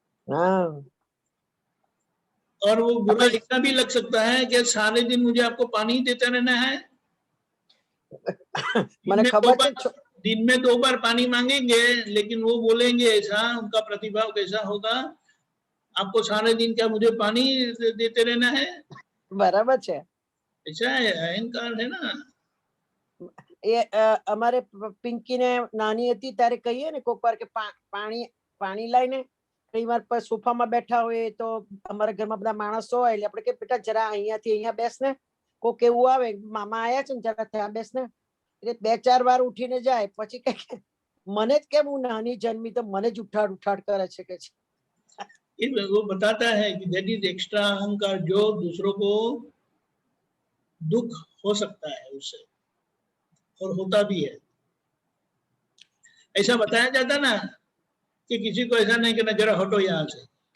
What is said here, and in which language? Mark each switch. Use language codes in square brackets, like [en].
[hi] और वो बुरा इतना भी लग सकता है कि सारे दिन मुझे आपको पानी देता रहना है. [gu] મને ખબર છે [hi] दिन में 2 बार पानी मांगेंगे, लेकिन वो बोलेंगे ऐसा, उनका प्रतिभाव कैसा होगा, आपको सारे दिन क्या मुझे पानी देते रहना है? [gu] बराबर છે. [hi] ऐसा है, अहंकार है ना. [gu] એ અમારે પિંકી ને નાની હતી ત્યારે કહીએ ને કોક વાર કે પાણી પાણી લાઈને કઈ વાર પર સોફામાં બેઠા હોય તો અમારા ઘરમાં બધા માણસો હોય એટલે આપણે કે બેટા જરા અહીંયાથી અહીંયા બેસ ને, કોક એવું આવે મામા આયા છે ને જરા ત્યાં બેસ ને, એટલે 2-4 વાર ઉઠીને જાય પછી કે મને જ કેમ હું નાની જન્મી તો મને જ ઉઠાડ ઉઠાડ કરે છે કે [hi] वो बताता है कि दैट इज एक्स्ट्रा अहंकार, जो दूसरों को दुख हो सकता है उससे, और होता भी है. ऐसा बताया जाता ना कि किसी को ऐसा नहीं कहना जरा हटो यहाँ से.